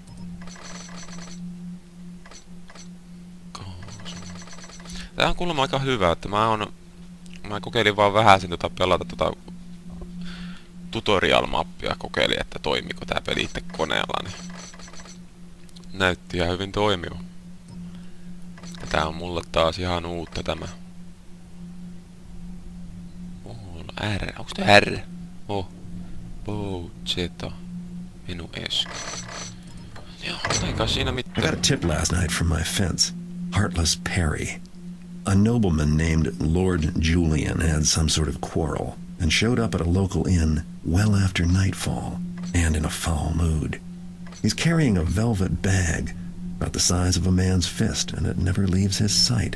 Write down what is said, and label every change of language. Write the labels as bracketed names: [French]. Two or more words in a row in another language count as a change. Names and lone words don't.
[Finnish] Tää on kuulemma aika hyvä, että mä kokeilin vaan vähän sen pelata tutorial-mappia, kokeilin, että toimiko tää peli itse koneella, niin näytti ihan hyvin toimiva. Tää on mulle taas ihan uutta tämä. R, onks tää R? Zeta. Minu S. Joo, eikä siinä mitään. [English] I got a tip last night from my fence. Heartless Perry. A nobleman named Lord Julian had some sort of quarrel and showed up at a local inn well after nightfall and in a foul mood. He's carrying a velvet bag about the size of a man's fist, and it never leaves his sight.